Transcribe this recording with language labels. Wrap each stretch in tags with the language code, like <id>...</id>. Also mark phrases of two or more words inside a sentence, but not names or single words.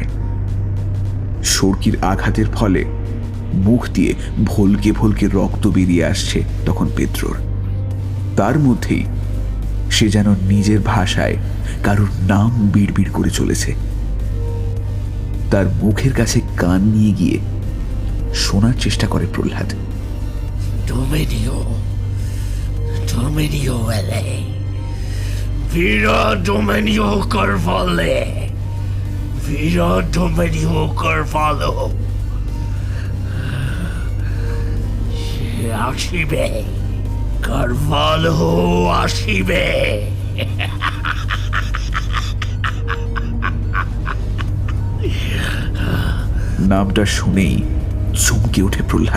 <bn>সর্কির আঘাতের ফলে মুখ দিয়ে ভলকে ভলকে রক্ত বেরিয়ে আসছে তখন পেদ্রোর। তার মধ্যেই সে যেন নিজের ভাষায় কারোর নাম বিড়বিড় করে চলেছে। তার মুখের কাছে কান নিয়ে গিয়ে শোনার চেষ্টা করে প্রহ্লাদ।</bn> <pt>Dominio, Dominio ele, Vira Dominio Carvalho, Vira Dominio Carvalho,</pt> <bn>আসিবে, Carvalho আসিবে। নামটা শুনেই চমকে ওঠে প্রহ্লাদ।</bn>